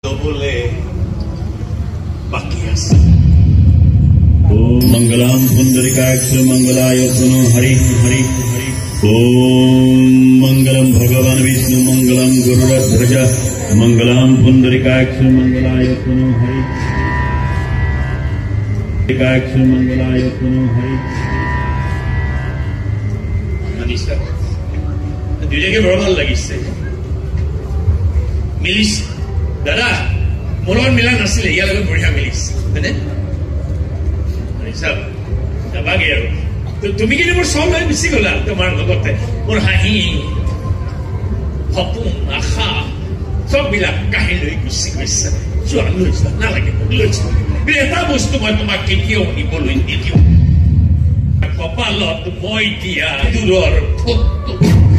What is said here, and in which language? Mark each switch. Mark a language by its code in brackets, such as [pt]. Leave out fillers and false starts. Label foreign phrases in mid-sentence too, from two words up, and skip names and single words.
[as] হবলে বাকি আছে [sa] ओम मंगलम पुंडरीकाय मंगलाय तनु हरि हरि ओम मंगलम भगवान विष्णु मंगलम गुरुध्वज मंगलम पुंडरीकाय मंगलाय तनु हरि मंगलाय तनु हरि [as] मनीषा দুইটাকে বড় ভাল লাগিছে মিলিছে দাদা মনৰ মিলা নাছিলে ইয়াৰ লগত বঢ়িয়া মিলিছে হয়নে যাবাগে আৰু তুমি কিন্তু মোৰ চব লৈ গুচি গলা তোমাৰ লগতে মোৰ হাঁহি সপোন আশা চববিলাক কাহি লৈ গুচি গৈছে যোৱা লৈছা নালাগে লৈছা এটা বস্তু মই তোমাক কেতিয়াও নিবলৈ নিদিওঁ কপালত মই দিয়া দূৰৰ ফটো